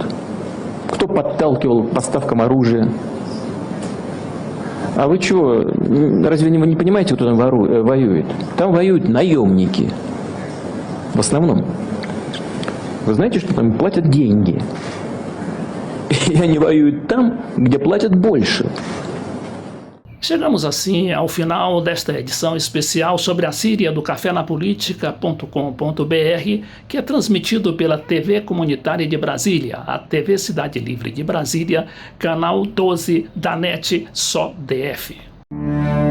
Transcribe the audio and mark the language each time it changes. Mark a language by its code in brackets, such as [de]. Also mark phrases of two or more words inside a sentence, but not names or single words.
[ru] Кто подталкивал к поставкам оружия? А вы чего, разве вы не понимаете, кто там воюет? Там воюют наемники, в основном. Вы знаете, что там платят деньги? E они воюют там, где платят больше. [pt] Chegamos assim ao final desta edição especial sobre a Síria do cafenapolitica.com.br, que é transmitido pela TV Comunitária de Brasília, a TV Cidade Livre de Brasília, canal 12 da NET Só DF.